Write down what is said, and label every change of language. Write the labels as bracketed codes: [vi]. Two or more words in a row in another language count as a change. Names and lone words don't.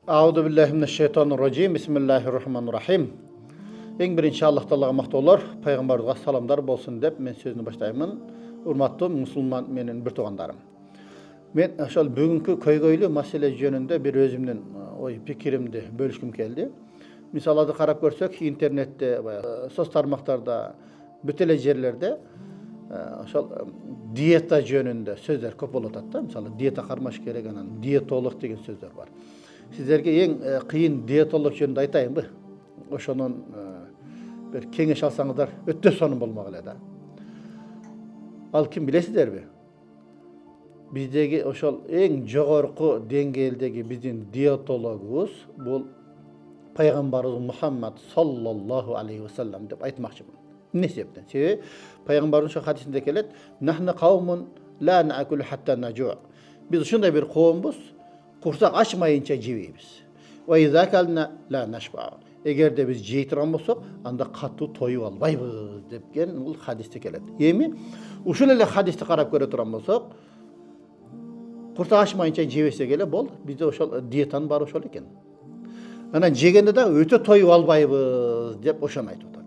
[ar] أعوذ بالله من الشيطان الرجيم بسم الله الرحمن الرحيم. [kk] Ең бірінші Аллах Тағалаға мақтаулар, пайғамбарға саламдар болсын деп мен сөзімді баштаймын. Урматтуу мұсылман менің бір туғандарым. [ky] Мен ошол бүгүнкү көйгөйлүү маселе жөнүндө бир өзүмдүн ой пикиримди бөлүшкүм келди. Мисалды карап көрсөк, интернетте, соц тармактарда, бүт эле жерлерде ошол диета жөнүндө сөздөр көп болуп атат да. Мисалы диета кармаш керек, анан диетолог деген сөздөр бар. Сиздерге ең кыйын диетолог жөнүндө айтайынбы? Ошонун бир кеңеш алсаңыздар өтө сонун болмок эле да. Ал ким билесиздерби? Биздеги ошол эң жогорку деңгээлдеги биздин диетологубуз бул пайгамбарыбыз Мухаммад [ar] صلى الله عليه وسلم [ky] деп айтмакчымын. Эмне себептен? Себеби пайгамбардын ошо хадисинде келет: [ar] "نحن قوم لا نأكل حتى نجوع". [ky] Биз ушундай бир коомбуз, курсак ачмайынча жебейбиз. [ar] وإذا أكلنا لا نشبع. [ky] Эгерде биз жей турган болсок, анда катуу тоюп албайбыз депкен бул хадисте келет. Эми ушул эле хадисти карап көрө турган болсок, курсак ачмайынча жебесек эле бол, бизде ошол диетанын баары ошол экен. Анан жегенде да өтө тоюп албайбыз деп ошону айтып атат.